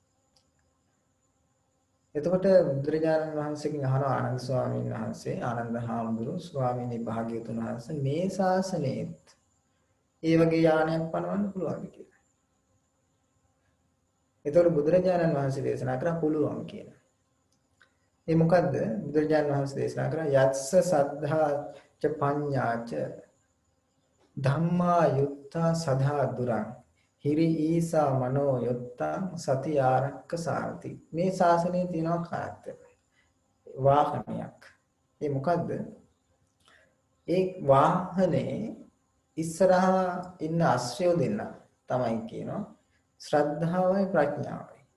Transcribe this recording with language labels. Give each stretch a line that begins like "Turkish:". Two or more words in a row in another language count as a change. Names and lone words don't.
Sinhala: එතකොට බුදුරජාණන් වහන්සේගෙන් අහනවා ආනන්ද ස්වාමීන් වහන්සේ ආනන්ද හාමුදුරුවෝ ස්වාමීනි භාග්‍යවතුන් වහන්සේ මේ ශාසනයේත් ඒ වගේ යානයක් පනවන්න පුළුවන්ද කියලා. එතකොට බුදුරජාණන් වහන්සේ දේශනා කරා පුළුවන් කියලා. ඒ මොකද්ද? බුදුරජාණන් වහන්සේ දේශනා කරා
Pali: යත්ස සද්ධා ච පඤ්ඤාච ධම්මා යුත්තා සදා දුරං හිරි ඊසා මනෝ යුත්තං සති ආරක්ක සාරති.
Sinhala: මේ ශාසනයේ තියෙනවා කාර්යය. වාහනයක්. ඒ මොකද්ද? ඒ වාහනේ ඉස්සරහා ඉන්න ආශ්‍රය දෙන්න තමයි කියනවා ශ්‍රද්ධාවයි ප්‍රඥාවයි.